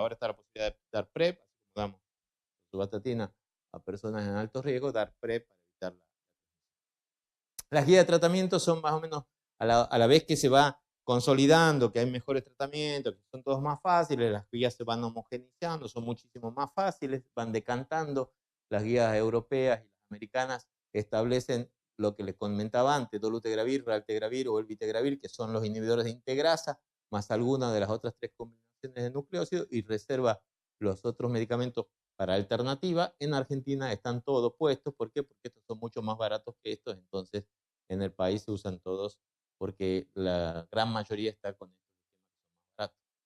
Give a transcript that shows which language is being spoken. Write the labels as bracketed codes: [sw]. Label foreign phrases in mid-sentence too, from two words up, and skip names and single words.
[es] Ahora está la posibilidad de dar PrEP, así como damos subastatina a personas en alto riesgo, dar PrEP para evitar las guías de tratamiento son más o menos a la vez que se va consolidando, que hay mejores tratamientos, que son todos más fáciles, las guías se van homogeneizando, son muchísimo más fáciles, van decantando. Las guías europeas y las americanas establecen lo que les comentaba antes, dolutegravir, raltegravir o elvitegravir, que son los inhibidores de integrasa, más alguna de las otras 3 combinaciones de nucleócidos, y reserva los otros medicamentos para alternativa. En Argentina están todos puestos. ¿Por qué? Porque estos son mucho más baratos que estos, entonces en el país se usan todos porque la gran mayoría está con estos esquemas que son más baratos.